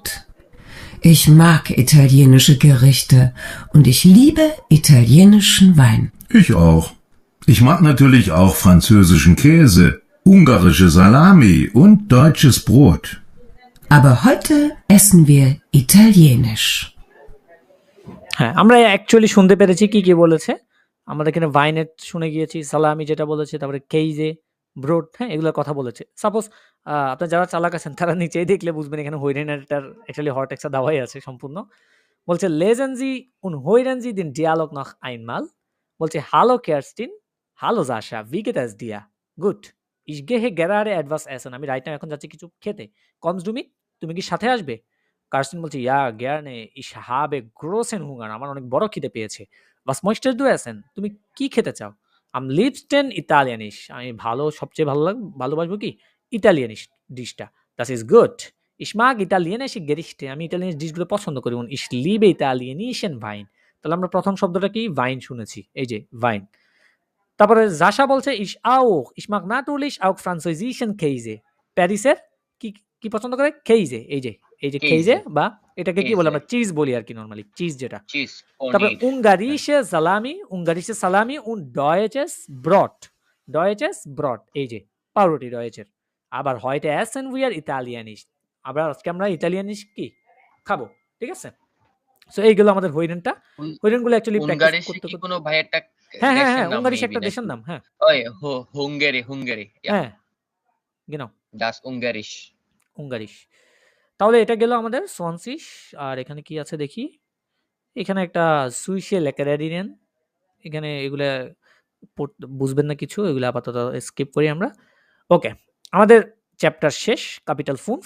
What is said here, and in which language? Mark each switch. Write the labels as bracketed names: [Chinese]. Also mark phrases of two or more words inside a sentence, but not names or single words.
[German] Ich mag italienische Gerichte und ich liebe italienischen Wein. Ich auch. Ich mag natürlich auch französischen Käse, ungarische Salami und deutsches Brot. Aber heute essen wir italienisch. [Bangla] হ্যাঁ, আমরা অ্যাকচুয়ালি শুনতে পেরেছি কি বলেছে। আমরা এখানে ভাইনেট শুনে গিয়েছি, সালামি যেটা বলেছে, তারপরে কেইজে, ব্রোড, হ্যাঁ, এগুলোর কথা বলেছে। সাপোজ আপনার যারা চালাক আছেন তারা নিচেই দেখলে বুঝবেন এখানে হইরেনেরটার অ্যাকচুয়ালি হরটেক্সা দেওয়াই আছে সম্পূর্ণ। বলছে [German] lesen Sie und hören Sie den Dialog noch einmal. [Bangla] বলছে [German] hallo Kerstin, hallo Sascha, wie geht es dir? Gut. Ich gehe gerade etwas essen. [Bangla] আমি রাইট নাও এখন যাচ্ছি কিছু খেতে। [German] Kommst du mit? [Bangla] তুমি কি সাথে আসবে? [German] কার্স্টিন বলছে ja gerne, ich habe großen Hunger. [Bangla] আমার অনেক বড় খিদে পেয়েছে। [German] Was möchtest du essen? [Bangla] তুমি কি খেতে চাও? [German] Am liebsten italienisch. [Bangla] আমি সবচেয়ে ভালোবাসবো কি? ইতালিয়ানিশ ডিশটা। [German] Das ist gut. Ich mag italienische Gerichte. [Bangla] আমি ইতালিয়ান ডিশগুলো পছন্দ করি। [German] Und ich liebe italienischen Wein. [Bangla] তাহলে আমরা প্রথম শব্দটা কি? ওয়াইন শুনেছি। এই যে ওয়াইন। তারপরে জাশা বলছে [German] ich auch. Ich mag natürlich auch französischen Käse. [Bangla] প্যারিসের কি পছন্দ করে? কেইজে। এই যে কেইজে বা এটাকে কি বলে আমরা চিজ বলি আর কি নরমালি, চিজ যেটা। চিজ। [German] তারপর ungarische Salami und deutsches Brot। [Bangla] এই যে পাউরুটি রয়েছে। আবার [German] heute essen wir italienisch। [Bangla] আজকে আমরা ইতালিয়ানিশ কি খাবো, ঠিক আছে? সো এইগুলো আমাদের হইরেনগুলো অ্যাকচুয়ালি প্র্যাকটিস করতে কি কোনো ভাই একটা হ্যাঁ উঙ্গারিশ একটা দেশের নাম। হ্যাঁ ওই হুঙ্গারি হ্যাঁ genau [German] das [Bangla] উঙ্গারিশ। তাহলে এটা গেল আমাদের সোয়ানসিশ। আর এখানে কি আছে দেখি। এখানে একটা সুইশে লেকারেরিনেন, এখানে এগুলা বুঝবেন না কিছু, এগুলো আপাতত স্কিপ করি আমরা। ওকে, আমাদের চ্যাপ্টার শেষ, ক্যাপিটাল 5।